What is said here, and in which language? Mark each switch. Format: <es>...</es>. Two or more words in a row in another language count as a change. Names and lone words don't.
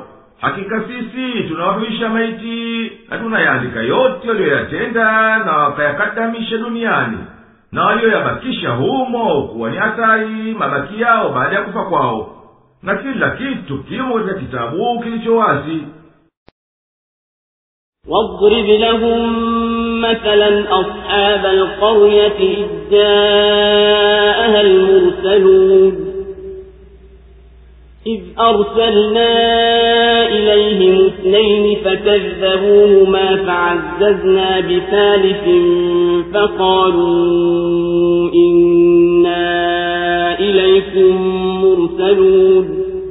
<sw>Hakika sisi tunawahuisha maiti na tunayaandika yote walioyatenda na wakayakadamisha duniani, na walioyabakisha humo kuwa ni hatari mabaki yao baada ya kufa kwao, na kila kitu kimo katika kitabu kilicho wazi.</sw> <ar>واضرب لهم مثلا أصحاب القرية إذ جاءها المرسلون إذ أرسلنا إليهم 2 فكذبوهما فعززنا بثالث فقالوا إنا إليكم مرسلون</ar>